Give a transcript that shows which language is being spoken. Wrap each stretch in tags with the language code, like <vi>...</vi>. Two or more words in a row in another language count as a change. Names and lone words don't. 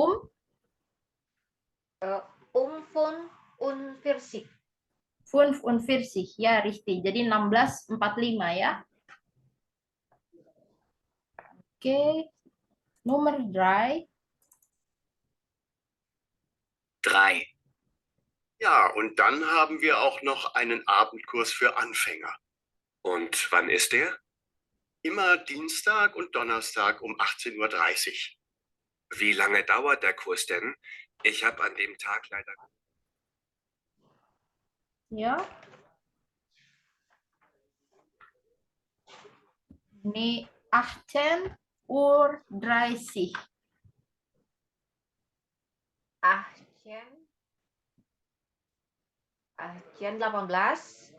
<id>45. 45, ya, richtig. Jadi 16.45 ya. Oke. Nomor 3. 3.</id> <de>Ja, und dann haben wir auch noch einen Abendkurs für Anfänger. Und wann ist der? Immer Dienstag und Donnerstag um 18:30 Uhr. Wie lange dauert der Kurs denn? Ich habe an dem Tag leider...</de> <id>Ya. Ini 18 Uhr 30. 18</id>